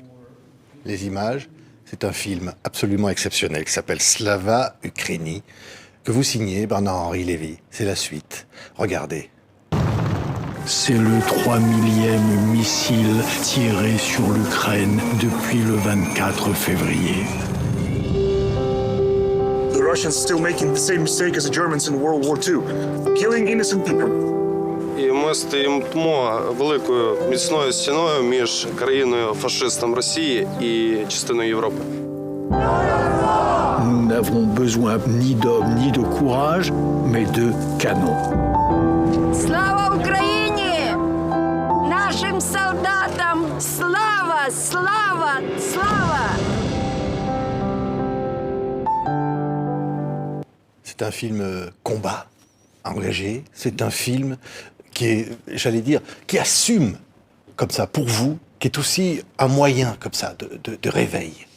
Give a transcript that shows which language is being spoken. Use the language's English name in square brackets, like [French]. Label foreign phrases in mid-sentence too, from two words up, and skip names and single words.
[French] Les images, c'est un film absolument exceptionnel qui s'appelle Slava Ukraini, que vous signez Bernard-Henri Lévy. C'est la suite. Regardez. C'est le 3 millième missile tiré sur l'Ukraine depuis le 24 février. [English] The Russians still making the same mistake as the Germans in World War II, killing innocent people. [Ukrainian] І ми стоїмо великою міцною стіною між країною-фашистом Росії і частиною Європи. [French] Nous n'avons besoin ni d'hommes ni de courage, mais de canons. [Ukrainian] Слава Україні! Нашим солдатам слава, слава, слава! [French] C'est un film combat, engagé. C'est un film qui est, j'allais dire, qui assume comme ça pour vous, qui est aussi un moyen comme ça de réveil.